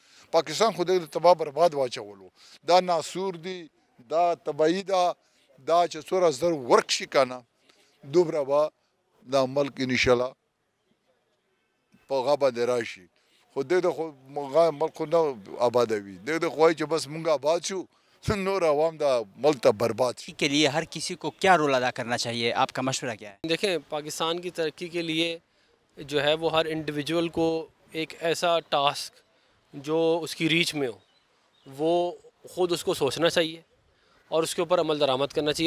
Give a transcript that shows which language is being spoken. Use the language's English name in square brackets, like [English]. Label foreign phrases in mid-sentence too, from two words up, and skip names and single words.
[Pashto] پاکستان خو دغه تباه برباد واچولو، دا ناسور دي، دا تباهي ده، دا چې څومره زر ورک شي که نه دومره به دا ملک انشاءالله په هغه باندې راشي. خو دغه خو ملک خو نه آبادوي، دغه خو وایي چې بس مونږ آباد شو نور عوام دا ملک تا برباد شي. [Urdu] کے لیے ہر کسی کو کیا رول ادا کرنا چاہیے؟ آپ کا مشورہ کیا ہے؟ دیکھیں پاکستان کی ترقی کے لیے جو ہے وہ ہر انڈیویجول کو ایک ایسا ٹاسک جو اس کی ریچ میں ہو وہ خود اس کو سوچنا چاہیے اور اس کے اوپر عمل درآمد کرنا چاہیے.